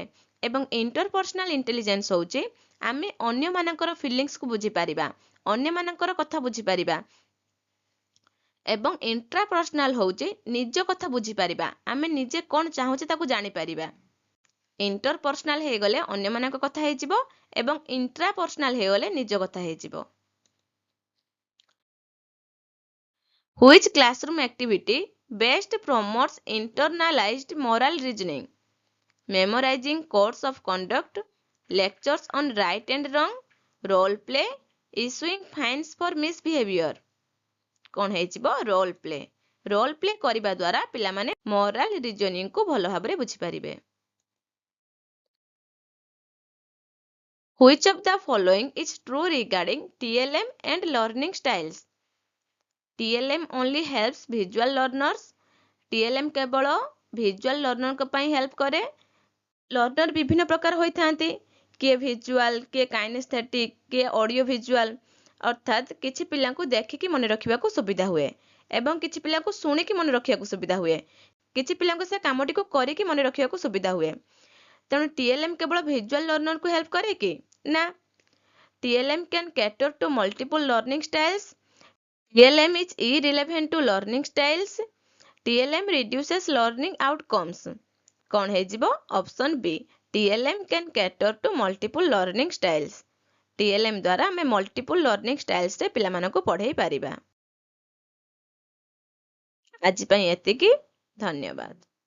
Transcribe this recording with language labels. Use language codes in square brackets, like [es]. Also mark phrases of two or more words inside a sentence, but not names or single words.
[or] ଏବଂ [en] interpersonal intelligence [or] ହେଉଛି ଆମେ ଅନ୍ୟମାନଙ୍କର ଫିଲିଙ୍ଗସକୁ ବୁଝିପାରିବା, ଅନ୍ୟମାନଙ୍କର କଥା ବୁଝିପାରିବା। ଏବଂ ଇଣ୍ଟ୍ରାପର୍ସନାଲ ହେଉଛି ନିଜ କଥା ବୁଝିପାରିବା, ଆମେ ନିଜେ କ'ଣ ଚାହୁଁଛେ ତାକୁ ଜାଣିପାରିବା। ଇଣ୍ଟରପର୍ସନାଲ ହେଇଗଲେ ଅନ୍ୟମାନଙ୍କ କଥା ହେଇଯିବ ଏବଂ ଇଣ୍ଟ୍ରାପର୍ସନାଲ ହେଇଗଲେ ନିଜ କଥା ହେଇଯିବ। [en] Which classroom activity best promotes internalized moral reasoning? Memorizing codes of conduct, lectures on right and wrong, role play, issuing fines for misbehavior। [or] କ'ଣ ହେଇଯିବ? [en] role play. role play [or] କରିବା ଦ୍ୱାରା ପିଲାମାନେ [en] moral reasoningକୁ [or] ଭଲ ଭାବରେ ବୁଝିପାରିବେ। [en] Which of the following is true regarding TLM and learning styles? TLM only helps visual learners। [or] TLM କେବଳ [en] visual learnerଙ୍କ [or] ପାଇଁ ହେଲ୍ପ କରେ। ଲର୍ଣ୍ଣର ବିଭିନ୍ନ ପ୍ରକାର ହୋଇଥାନ୍ତି, କିଏ ଭିଜୁଆଲ, କିଏ କାଇନେସ୍ଥେଟିକ୍, କିଏ ଅଡ଼ିଓ ଭିଜୁଆଲ। ଅର୍ଥାତ୍ କିଛି ପିଲାଙ୍କୁ ଦେଖିକି ମନେ ରଖିବାକୁ ସୁବିଧା ହୁଏ ଏବଂ କିଛି ପିଲାଙ୍କୁ ଶୁଣିକି ମନେ ରଖିବାକୁ ସୁବିଧା ହୁଏ, କିଛି ପିଲାଙ୍କୁ ସେ କାମଟିକୁ କରିକି ମନେ ରଖିବାକୁ ସୁବିଧା ହୁଏ। ତେଣୁ TLM କେବଳ [en] visual learnerକୁ help [or] କରେ କି? ନା। [en] TLM can cater to multiple learning styles। TLM is irrelevant to learning styles। TLM reduces learning outcomes. [or] କ'ଣ ହେଇଯିବ? ଅପସନ୍ B. [en] TLM can cater to multiple learning styles. [or] TLM ଦ୍ୱାରା ଆମେ [en] multiple learning stylesରେ [or] ପିଲାମାନଙ୍କୁ ପଢ଼େଇ ପାରିବା। ଆଜି ପାଇଁ ଏତିକି। ଧନ୍ୟବାଦ।